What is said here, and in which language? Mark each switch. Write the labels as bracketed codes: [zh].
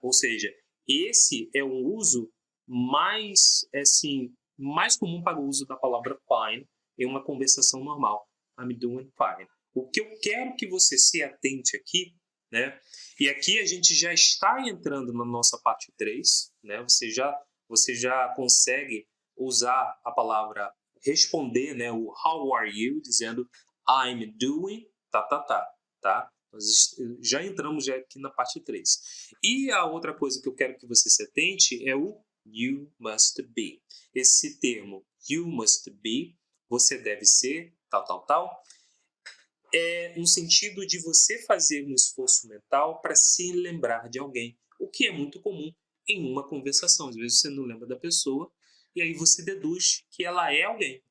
[pt] Ou seja, esse é um uso mais, assim, mais comum para o uso da palavra fine em uma conversação normal. [en] I'm doing fine. [pt] O que eu quero que você se atente aqui, né? E aqui a gente já está entrando na nossa parte 3, né? Você já consegue usar a palavra responder, né? O [en] how are you, [pt] dizendo [en] I'm doing, [pt] tá? Nós já entramos aqui na parte 3. E a outra coisa que eu quero que você se atente é o you must be. Esse termo you must be, você deve ser, tal, é um sentido de você fazer um esforço mental para se lembrar de alguém, o que é muito comum em uma conversação. Às vezes você não lembra da pessoa e aí você deduz que ela é alguém.